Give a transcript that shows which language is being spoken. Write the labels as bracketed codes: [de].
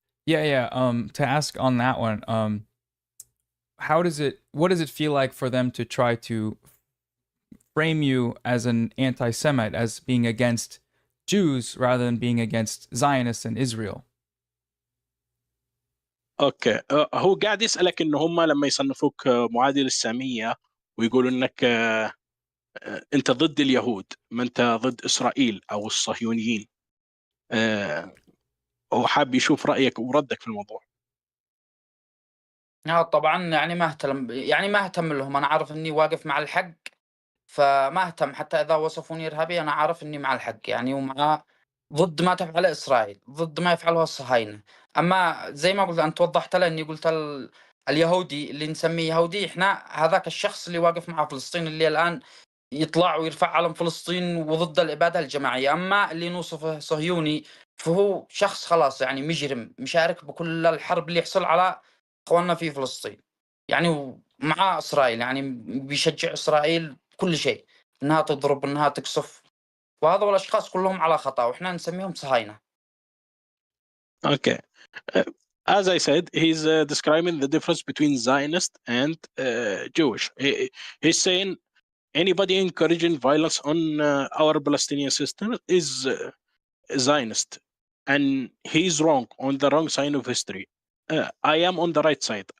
[en] Yeah. To ask on that one, what does it feel like for them to try to frame you as an anti-Semite, as being against Jews rather than being against Zionists and Israel? [ar] اوكي هو قاعد يسألك انه هم لما يصنفوك معادي للسامية ويقولوا انك انت ضد اليهود، ما انت ضد اسرائيل او الصهيونيين. هو حاب يشوف رأيك وردك في الموضوع. طبعا يعني ما اهتم لهم، انا عارف اني واقف مع الحق، فما اهتم حتى اذا وصفوني ارهابي، انا عارف اني مع الحق يعني، ومع ضد ما تفعله اسرائيل، ضد ما يفعله الصهاينه. اما زي ما قلت انت وضحت له اني قلت اليهودي اللي نسميه يهودي احنا هذاك الشخص اللي واقف مع فلسطين، اللي الان يطلع ويرفع علم فلسطين وضد الاباده الجماعيه. اما اللي نوصفه صهيوني فهو شخص خلاص يعني مجرم مشارك بكل الحرب اللي يحصل على اخواننا في فلسطين يعني، ومع اسرائيل يعني بيشجع اسرائيل كل شيء، انها تضرب انها تقصف، وهذول الاشخاص كلهم على خطا واحنا نسميهم صهاينه. [en] Okay. As I said, he's describing the difference between Zionist and Jewish. He's saying anybody encouraging violence on our Palestinian system is Zionist, and he's wrong, on the wrong side of history. I am on the right side.